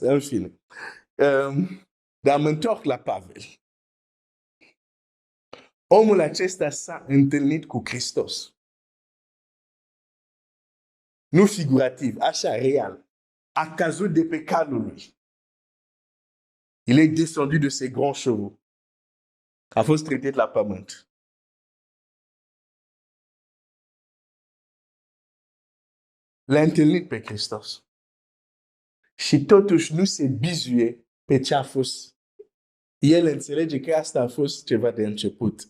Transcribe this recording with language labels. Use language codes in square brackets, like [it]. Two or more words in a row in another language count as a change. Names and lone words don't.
[ro] În fine. Dar mă întorc la Pavel. Omul acesta s-a întâlnit cu Hristos. Nu figurativ, așa, real. A căzut de pe calul lui. [fr] Il est descendu de ses grands chevaux. [ro] A fost trăit la pământ. L-a întâlnit pe Hristos. Și totuși nu se bizuie pe ce a fost. El înțelege că asta a fost ceva de început.